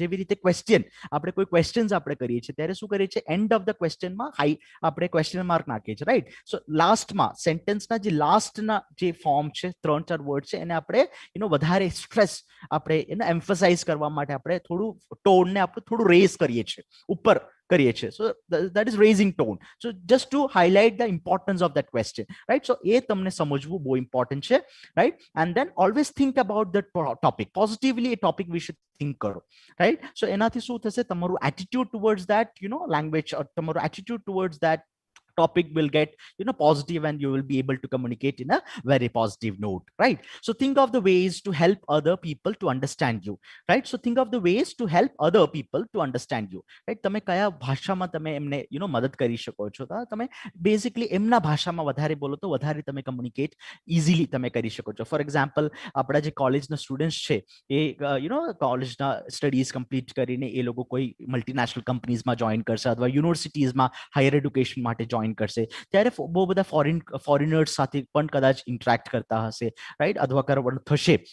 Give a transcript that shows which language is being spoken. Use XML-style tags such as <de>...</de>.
<gu>જેવી રીતે ક્વેશ્ચન, આપણે કોઈ ક્વેશ્ચન્સ આપણે કરીએ છીએ ત્યારે શું કરીએ છીએ, એન્ડ ઓફ ધ ક્વેશ્ચનમાં આપણે ક્વેશ્ચન માર્ક નાખીએ છીએ, રાઈટ. સો લાસ્ટમાં સેન્ટેન્સના જે લાસ્ટના જે ફોર્મ છે, 3-4 વર્ડ છે, એને આપણે વધારે સ્ટ્રેસ આપણે એને એમ્ફસાઇઝ કરવા માટે આપણે થોડું ટોનને આપણે થોડું રેઝ કરીએ છીએ, ઉપર કરીએ છીએ. સો</gu> <en>that is raising tone, so just to highlight the importance of that question, right?</en> <gu>So એ તમને સમજવું બહુ ઇમ્પોર્ટન્ટ છે, right?</gu> <en>And then always think about the topic positively.</en> <gu>A topic વિશે થિંક કરો, right?</gu> <en>So</en> <gu>એનાથી શું થશે, તમારું</gu> <en>attitude towards that language, or</en> <gu>તમારું</gu> <en>attitude towards that topic will get positive, and you will be able to communicate in a very positive note, right? So think of the ways to help other people to understand you, right? So think of the ways to help other people to understand you, right?</en> <gu>તમે કયા ભાષામાં તમે એમને મદદ કરી શકો છો, તમે બેઝિકલી એમના ભાષામાં વધારે બોલો તો વધારે તમે કમ્યુનિકેટ ઇઝીલી તમે કરી શકો છો. ફોર એક્ઝામ્પલ, આપણા જે કોલેજના સ્ટુડન્ટ્સ છે એ કોલેજના સ્ટડીઝ કમ્પ્લીટ કરીને એ લોકો કોઈ મલ્ટીનેશનલ કંપનીઝમાં જોઈન કરશે, અથવા યુનિવર્સિટીઝમાં હાયર એડ્યુકેશન માટે જોઈન કરશે, ત્યારે બહુ બધા ફોરેનર્સ સાથે પણ કદાચ ઇન્ટરેક્ટ કરતા હશે, રાઈટ, અથવા કરવાનું થશે.</gu>